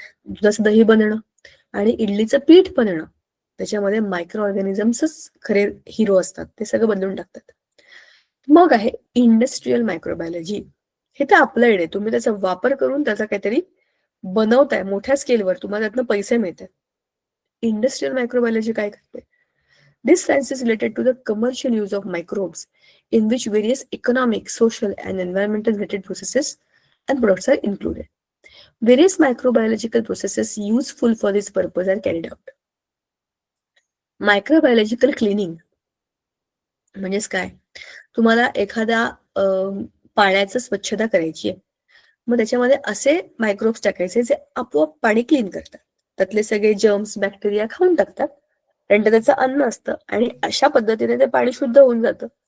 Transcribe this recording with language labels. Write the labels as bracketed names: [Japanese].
[Marathi] दुधाचं दही बनवणं आणि इडलीचं पीठ बनवणं, त्याच्यामध्ये मायक्रो ऑर्गॅनिझम्सच खरे हिरो असतात, ते सगळं बदलून टाकतात. मग आहे इंडस्ट्रियल मायक्रोबायोलॉजी. हे तर अप्लाइड आहे, तुम्ही त्याचा वापर करून त्याचा काहीतरी बनवताय मोठ्या स्केलवर, तुम्हाला त्यातनं पैसे मिळतात. इंडस्ट्रियल मायक्रोबायोलॉजी काय करते? [English] This science is related to the commercial use of microbes, in which various economic, social, and environmental related processes and products are included. Various microbiological processes useful for this purpose are carried out. [Marathi] Microbiological cleaning म्हणजेच काय? तुम्हाला एखाद्या पाण्याचं स्वच्छता करायची आहे, मग त्याच्यामध्ये असे मायक्रोब्स टाकायचे जे आपोआप पाणी क्लीन करतात, त्यातले सगळे जर्म्स, बॅक्टेरिया खाऊन टाकतात, कारण ते त्याचं अन्न असतं आणि अशा पद्धतीने ते पाणी शुद्ध होऊन जातं.